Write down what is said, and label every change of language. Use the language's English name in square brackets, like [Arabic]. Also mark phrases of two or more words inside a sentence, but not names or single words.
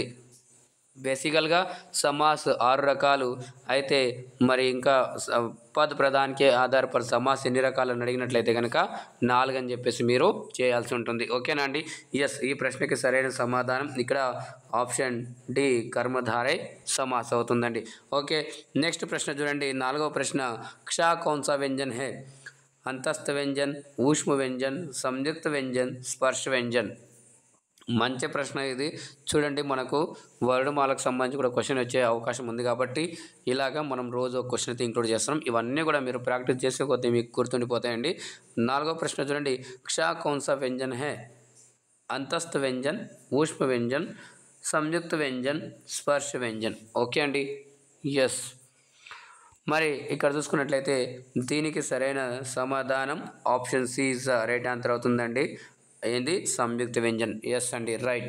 [Telugu] బేసికల్గా సమాస్ 6 రకాలు అయితే మరి ఇంకా [Hindi] पद प्रधान के [Telugu] ఆధారపడి సమాస్ ఎన్ని రకాలను అడిగినట్లయితే కనుక 4 అని చెప్పేసి మీరు చేయాల్సి ఉంటుంది. ఓకేనా అండి. ఎస్. ఈ ప్రశ్నకి సరైన సమాధానం ఇక్కడ ఆప్షన్ డి [Hindi] कर्मधारय समास [Telugu] అవుతుందండి. [Hindi] ఓకే. నెక్స్ట్ ప్రశ్న చూడండి. 4వ ప్రశ్న. क्ष कौन सा व्यंजन है? अंतस्थ व्यंजन, ऊष्म व्यंजन, संयुक्त व्यंजन, स्पर्श व्यंजन. [Telugu] మంచి ప్రశ్న ఇది. చూడండి, మనకు వర్ణమాలకు సంబంధించి కూడా క్వశ్చన్ వచ్చే అవకాశం ఉంది కాబట్టి ఇలాగా మనం రోజు ఒక క్వశ్చన్ అయితే ఇంక్లూడ్ చేస్తున్నాం. ఇవన్నీ కూడా మీరు ప్రాక్టీస్ చేసే కొద్దీ మీకు గుర్తుండిపోతాయండి. [Hindi] 4వ ప్రశ్న చూడండి. क्ष कौन सा व्यंजन है? अंतस्थ व्यंजन, ऊष्म व्यंजन, संयुक्त व्यंजन, स्पर्श व्यंजन. [Telugu] ఓకే అండి. ఎస్. మరి ఇక్కడ చూసుకున్నట్లయితే దీనికి సరైన సమాధానం [English] option C is right answer [Telugu] అవుతుందండి. ఏంది? [Hindi] संयुक्त व्यंजन. [Telugu] ఎస్ అండి, రైట్.